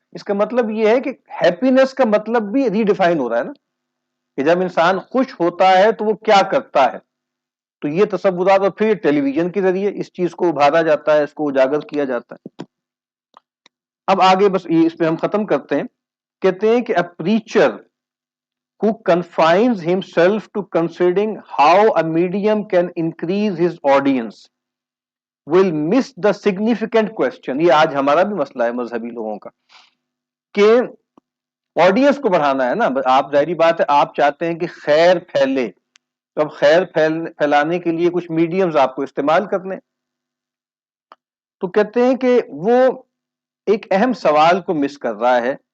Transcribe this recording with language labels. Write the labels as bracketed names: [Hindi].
[Urdu] اس کا مطلب یہ ہے کہ ہیپینس کا مطلب بھی ری ڈیفائن ہو رہا ہے نا، کہ جب انسان خوش ہوتا ہے تو وہ کیا کرتا ہے. تو یہ تصورات اور پھر ٹیلی ویژن کے ذریعے اس چیز کو ابھارا جاتا ہے، اس کو اجاگر کیا جاتا ہے. اب آگے بس اس پہ ہم ختم کرتے ہیں. کہتے ہیں کہ [English] a preacher who confines himself to considering how a medium can increase his audience will miss the significant question. [Urdu] یہ آج ہمارا بھی مسئلہ ہے مذہبی لوگوں کا کہ آڈینس کو بڑھانا ہے نا. آپ ظاہری بات ہے آپ چاہتے ہیں کہ خیر پھیلے, تو اب خیر پھیلانے کے لیے کچھ میڈیمز آپ کو استعمال کرنے. تو کہتے ہیں کہ وہ ایک اہم سوال کو مس کر رہا ہے.